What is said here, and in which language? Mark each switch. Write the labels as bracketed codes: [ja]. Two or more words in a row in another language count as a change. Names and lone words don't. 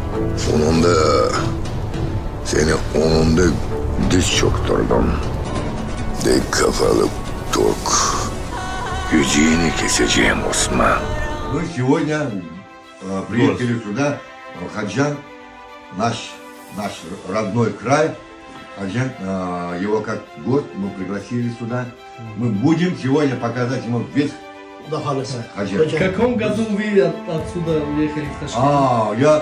[tr] Sonunda seni onunda diz çöktürdüm. Dik kafalı Türk. Yüzüğünü keseceğim Osman. [ru] Мы сегодня приехали сюда, Хаджан, наш родной край. Хаджан, его как гость мы пригласили сюда. Мы будем сегодня показать ему весь Хаджан. В каком году вы отсюда уехали в Ташкент?